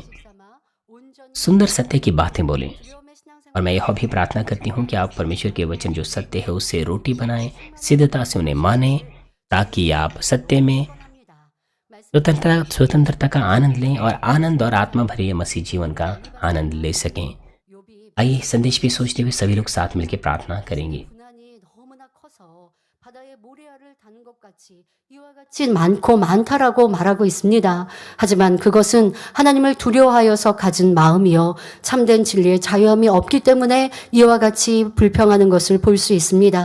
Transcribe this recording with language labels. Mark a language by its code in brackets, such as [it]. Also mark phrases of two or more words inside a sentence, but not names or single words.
[hi] सुंदर सत्य की बातें बोलें। और मैं यह भी प्रार्थना करती हूँ कि आप परमेश्वर के वचन जो सत्य है उससे रोटी बनाएं, सिद्धता से उन्हें मानें, ताकि आप सत्य में स्वतंत्रता का आनंद लें और आनंद और आत्मा भरे मसीह जीवन का आनंद ले सकें। आइए संदेश पे सोचते हुए सभी लोग साथ मिलकर प्रार्थना करेंगे। [ko] 많고 많다라고 말하고 있습니다. 하지만 그것은 하나님을 두려워하여서 가진 마음이요, 참된 진리의 자유함이 없기 때문에 이와 같이 불평하는 것을 볼 수 있습니다.